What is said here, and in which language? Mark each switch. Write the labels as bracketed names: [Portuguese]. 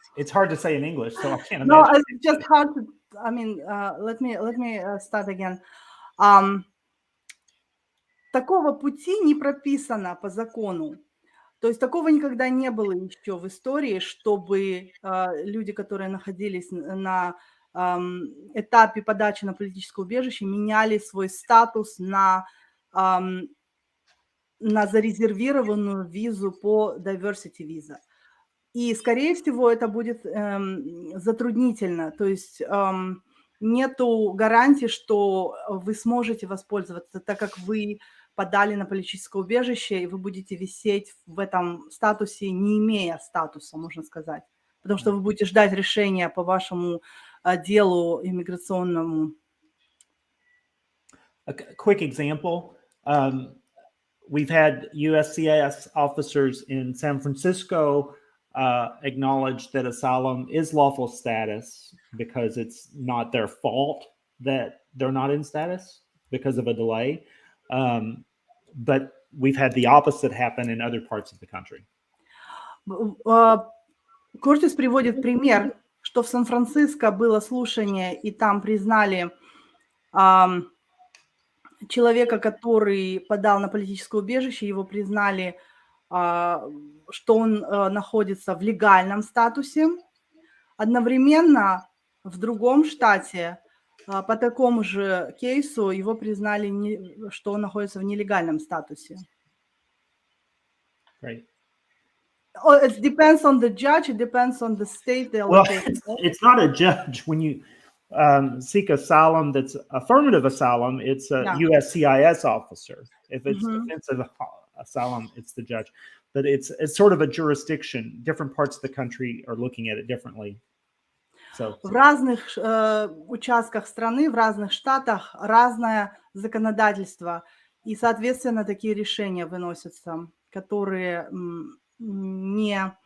[English] It's hard to say in English, so I can't No, imagine. it's just hard to. I mean, let me start again. [Russian] Такого пути не прописано по закону. То есть такого никогда не было еще в истории, чтобы люди, которые находились на этапе подачи на политическое убежище, меняли свой статус на зарезервированную визу по diversity visa. И, скорее всего, это будет затруднительно. То есть нету гарантии, что вы сможете воспользоваться, так как вы подали на политическое убежище, и вы будете висеть в этом статусе, не имея статуса, можно сказать. Потому что вы будете ждать решения по вашему делу иммиграционному. [English] A quick example. We've had USCIS officers in San Francisco acknowledge that asylum is lawful status because it's not their fault that they're not in status because of a delay. But we've had the opposite happen in other parts of the country. [Russian] Кортис приводит пример, что в Сан-Франциско было слушание, и там признали человека, который подал на политическое убежище, его признали, что он находится в легальном статусе. Одновременно в другом штате по такому же кейсу его признали, что он находится в нелегальном статусе. [English] Right. It depends on the judge. It depends on the state. Well, it's not a judge when you seek asylum that's affirmative asylum. It's a USCIS officer. If it's defensive asylum, it's the judge. But it's sort of a jurisdiction. Different parts of the country are looking at it differently. So. [Russian] В разных участках страны, в разных штатах разное законодательство. И, соответственно, такие решения выносятся, которые не...